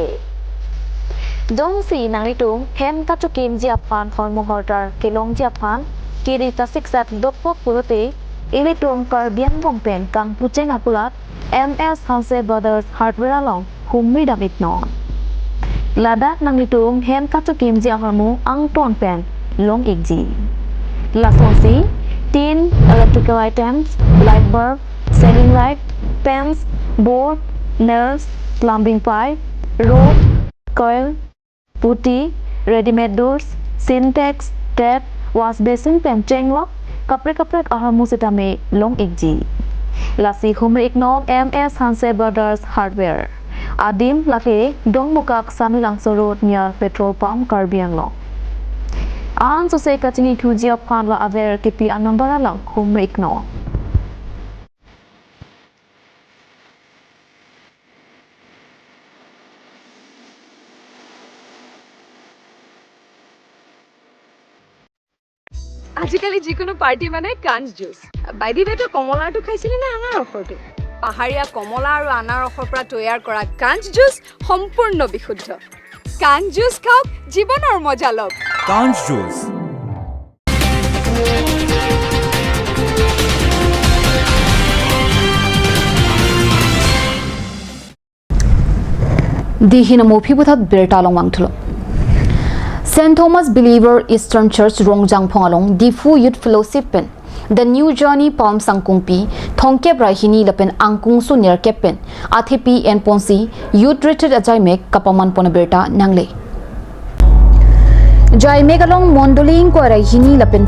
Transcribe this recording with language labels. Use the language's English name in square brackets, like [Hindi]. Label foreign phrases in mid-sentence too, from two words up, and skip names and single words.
[Karbi] Dong si nangni tung hem kacu kim jiapan hon mohortar kelong jiapan kiri tasik sat dopok pulote ili tung kar biang bong pen kang puceng apulat MS Hanse Brothers Hardware along Hummi David no. Ladak nang nitung hem kacu kim jiapamu ang tuan pen long igji. Lasonsi tin [English] electrical items, light bulb, ceiling light, pens, board, nails, plumbing pipe, rope, coil, putty, ready-made doors, syntax, tap, wash basin, [Karbi] pen chenglock, kapre ahamu sitame long igji. Lasi Hummi Ignog MS Hanse Brothers Hardware. Adim laki dong mukak Samilang Road [English] near petrol pump [Karbi] Karbi Anglong. Ang susay katingi kuji of kanla aver kipi anambara lang Hummi Ignog. [Assamese] আজিকালি যিকোনো পাৰ্টি মানে কাঞ্চ জুচ বাইদি বেটো কমলাটো খাইছিলি না আনাৰ ৰসটো পাহাৰীয়া কমলা আৰু আনাৰ ৰসৰ পৰা তৈয়াৰ কৰা কাঞ্চ জুচ সম্পূৰ্ণ বিশুদ্ধ কাঞ্চ জুচ খাওক জীৱনৰ মজা লওক কাঞ্চ জুচ [Karbi] Dihina mopi buthat bertalong wangtulo St. Thomas Believer Eastern Church Rongjang Pongalong Difu Youth Fellowship pen The New Journey Palm Sangkungpi Thongke Brahini Lapen Angkung Su Near Kepen Athipi and Ponsi [English] Youth Retreat [Karbi] Ajai Mek Kapaman Ponaberta Nangle Jai Megalong Mondoling ko Rahini Lapen